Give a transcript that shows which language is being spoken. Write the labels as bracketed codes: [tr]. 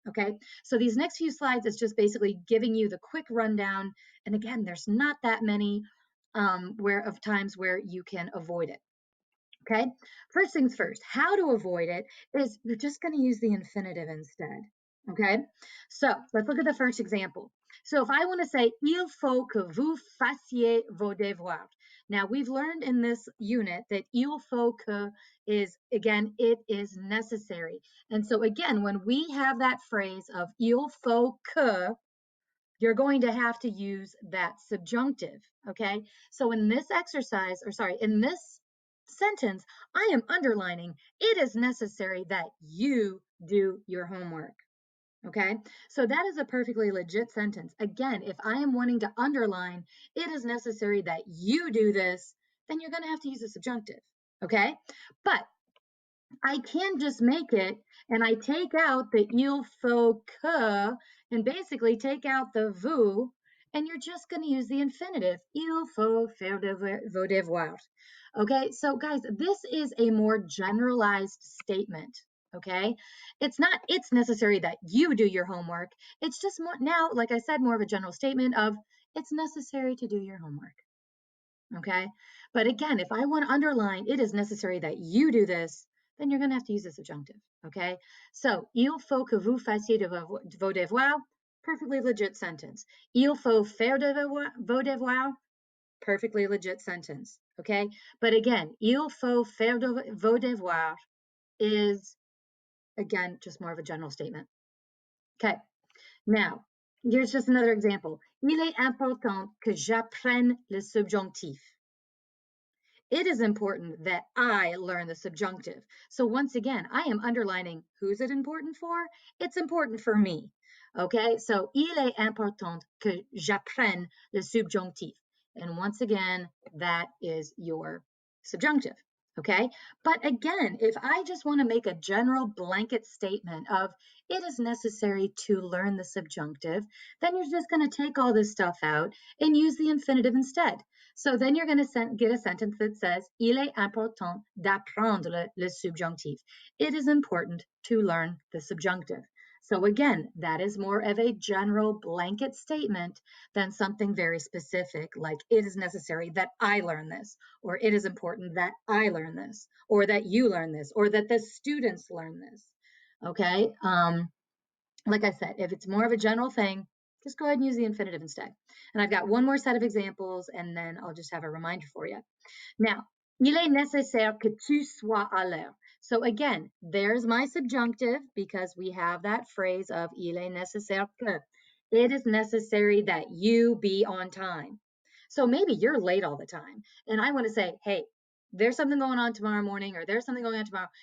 [en] Okay, so these next few slides is just basically giving you the quick rundown, and again, there's not that many times where you can avoid it. Okay, first things first, how to avoid it is you're just going to use the infinitive instead. Okay, so let's look at the first example. So if I want to say, [fr] il faut que vous fassiez vos devoirs. [en] Now we've learned in this unit that [fr] il faut que [en] is, again, it is necessary. And so again, when we have that phrase of [fr] il faut que, [en] you're going to have to use that subjunctive. Okay, so in this exercise, or sorry, in this sentence, I am underlining it is necessary that you do your homework. Okay, so that is a perfectly legit sentence. Again, if I am wanting to underline it is necessary that you do this, then you're going to have to use a subjunctive. Okay, but I can just make it, and I take out the [fr] il faut que [en] and basically take out the vous, and you're just going to use the infinitive. [fr] Il faut faire vos devoirs. [en] Okay, so guys, this is a more generalized statement. Okay, it's not it's necessary that you do your homework. It's just more now, like I said, more of a general statement of it's necessary to do your homework. Okay, but again, if I want to underline it is necessary that you do this, then you're going to have to use the subjunctive. [fr] Okay, so il faut que vous fassiez vos devoirs, [en] perfectly legit sentence. [fr] Il faut faire vos devoirs, [en] perfectly legit sentence. Okay, but again, [fr] il faut faire vos devoirs [en] is, again, just more of a general statement. Okay, now here's just another example. [fr] Il est important que j'apprenne le subjonctif. [en] It is important that I learn the subjunctive. So once again, I am underlining who's it important for? It's important for me. [fr] Okay, so il est important que j'apprenne le subjonctif. [en] And once again, that is your subjunctive. Okay, but again, if I just want to make a general blanket statement of it is necessary to learn the subjunctive, then you're just going to take all this stuff out and use the infinitive instead. So then you're going to get a sentence that says, [fr] il est important d'apprendre le subjonctif. [en] It is important to learn the subjunctive. So again, that is more of a general blanket statement than something very specific, like it is necessary that I learn this, or it is important that I learn this, or that you learn this, or that the students learn this. Okay. Like I said, if it's more of a general thing, just go ahead and use the infinitive instead. And I've got one more set of examples, and then I'll just have a reminder for you. [fr] Now, il est nécessaire que tu sois à l'heure. [en] So again, there's my subjunctive because we have that phrase of [fr] il est nécessaire que. [en] It is necessary that you be on time. So maybe you're late all the time, and I want to say, hey, there's something going on tomorrow morning, or there's something going on tomorrow.